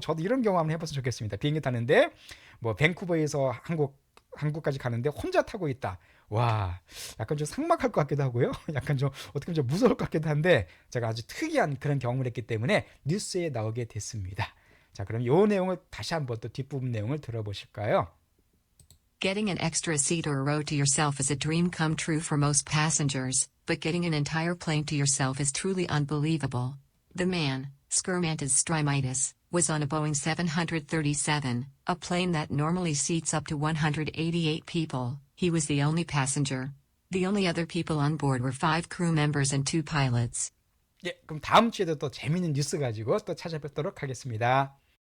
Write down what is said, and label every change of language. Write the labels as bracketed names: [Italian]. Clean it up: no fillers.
[Korean] 저도 이런 경험 한번 해봤으면 좋겠습니다. 비행기 타는데 뭐 밴쿠버에서 한국까지 가는데 혼자 타고 있다. 와, 약간 좀 삭막할 것 같기도 하고요. 약간 좀 어떻게 보면 좀 무서울 것 같기도 한데 제가 아주 특이한 그런 경험을 했기 때문에 뉴스에 나오게 됐습니다. 자, 그럼 이 내용을 다시 한번 또 뒷부분 내용을 들어보실까요? [English] Getting an extra seat or a row to yourself is a dream come true for most passengers, but getting an entire plane to yourself is truly unbelievable. The man, Skermantis Strymitis, was on a Boeing 737, a plane that normally seats up to 188 people. He was the only passenger. The only other people on board were 5 crew members and 2 pilots. [Korean] 예, 그럼 다음 주에도 또 재밌는 뉴스 가지고 또 찾아뵙도록 하겠습니다.